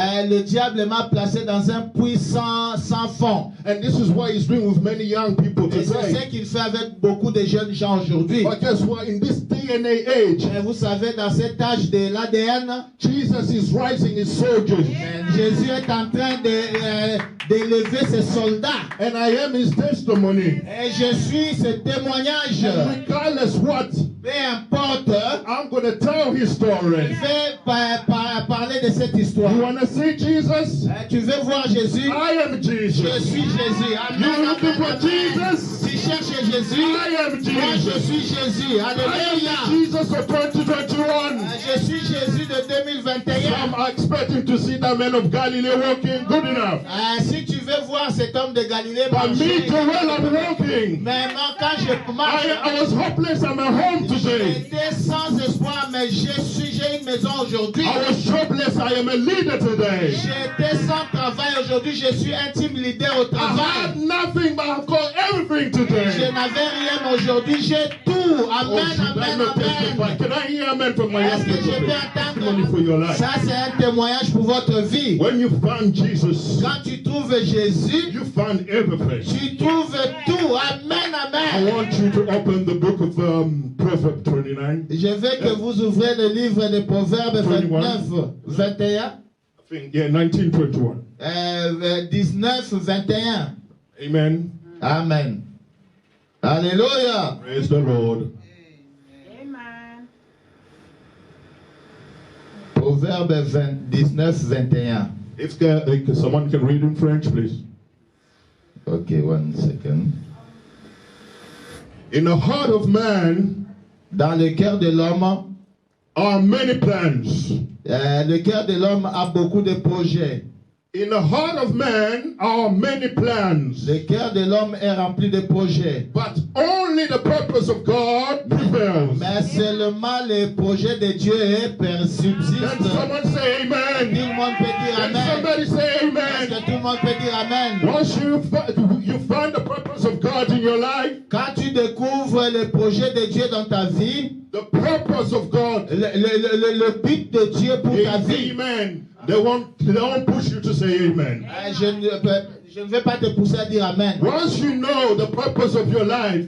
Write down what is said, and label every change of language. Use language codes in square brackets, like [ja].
[fr] Le diable m'a placé dans un puits sans fond. [en] And this is what he's doing with many young people [fr] Et c'est ce [en] today. [fr] qu'il fait avec beaucoup de jeunes gens aujourd'hui. [en] But guess what? In this DNA age, [fr] Et vous savez, dans cet âge de l'ADN, [en] Jesus is rising his soldiers. [fr] Jésus est en train d'élever ses soldats. [en] And I am his testimony. [fr] Et je suis ce témoignage. [en] And regardless what, [fr] Peu importe, [en] I'm going to tell his [fr] je [en] story. [fr] vais parler de cette histoire. [en] You want to see Jesus? [fr] Tu veux voir Jésus? [en] I am [fr] Je [en] Jesus. [fr] suis Jésus. Amen. [en] You looking for [fr] Amen. [en] Jesus? [fr] Tu cherches Jésus? [en] I am [fr] Moi, je [en] Jesus. [fr] suis Jésus. [en] I am [fr] Alléluia. [en] Jesus of 2021. [fr] Je suis Jésus de 2021. [en] I'm expecting to see that man of Galilee walking good enough. [fr] Si tu veux voir cet homme de Galilée [en] But me, [fr] marcher, [en] Joel, I'm walking. [fr] mais moi, quand je marche, [en] I was hopeless at my home today. [fr] j'étais sans espoir, mais j'ai une maison aujourd'hui. [en] I was jobless. I am a leader today. [fr] J'étais sans travail aujourd'hui, je suis un team leader au [en] I [fr] travail. [en] had nothing, but I've got everything [fr] Je [en] today. [fr] n'avais rien aujourd'hui, j'ai tout. [en] Oh, [fr] Amen, [en] should I [fr] amen, [en] not testify? [fr] amen. [en] Can I hear amen from my [fr] Est-ce [en] young [fr] que je [en] people? [fr] peux [en] Testimony for your [fr] entendre? [en] life. [fr] Ça, c'est un témoignage pour votre vie. [en] When you found Jesus, [fr] Quand tu trouves Jésus, [en] you found everything. [fr] tu trouves tout. Amen, [en] I [fr] amen. [en] want you to open the book of Proverbs 29. [fr] Je veux que vous ouvrez le livre de Proverbes 29, 21. [en] I think, yeah, 1921. [fr] 19, 21. Amen. Amen. Alléluia. [en] Praise the Lord. [fr] Proverbe 19, 21. [en] If someone can read in French, please. Okay, 1 second. In the heart of man [fr] Dans le cœur de l'homme, [en] are many plans. [fr] le cœur de l'homme a beaucoup de projets. [en] In the heart of man are many plans. [fr] Le cœur de l'homme est rempli de projets. [en] But only the purpose of God prevails. [fr] Mais seulement le projet de Dieu [en] Can [fr] subsiste. [en] someone say [fr] Tout [en] amen? [fr] le monde peut dire [en] Can [fr] Amen. [en] somebody say [fr] Est-ce [en] amen? [fr] que tout le monde peut dire Amen? [en] Once you find the purpose of God in your life, [fr] Quand tu découvres le projet de Dieu dans ta vie, [en] the purpose of God [fr] le but de Dieu pour ta [en] is [fr] vie, [en] amen. They won't push you to say amen. [fr] je ne vais pas te pousser à dire Amen. [en] Once you know the purpose of your life,